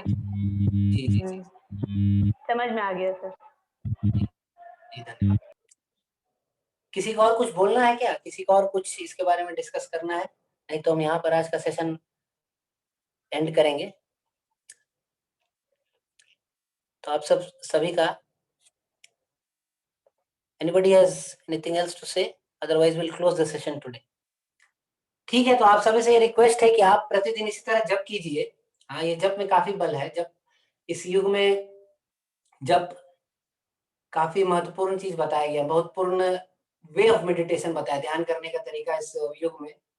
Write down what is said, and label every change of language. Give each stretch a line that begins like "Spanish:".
Hindi: जी जी जी समझ में आ गया सर। जी, धन्यवाद। किसी को और कुछ बोलना है क्या, किसी को और कुछ इसके बारे में डिस्कस करना है? नहीं तो हम यहाँ पर आज का सेशन एंड करेंगे। तो आप सभी का,
English: anybody has anything else to say, otherwise we'll close the session today।
Hindi: ठीक है, तो आप सभी से ये रिक्वेस्ट है कि आप प्रतिदिन इसी तरह जप कीजिए। हाँ, ये जप में काफी बल है। जब इस युग में जप काफी महत्वपूर्ण चीज बताया गया, महत्वपूर्ण वे ऑफ मेडिटेशन बताया, ध्यान करने का तरीका इस युग में।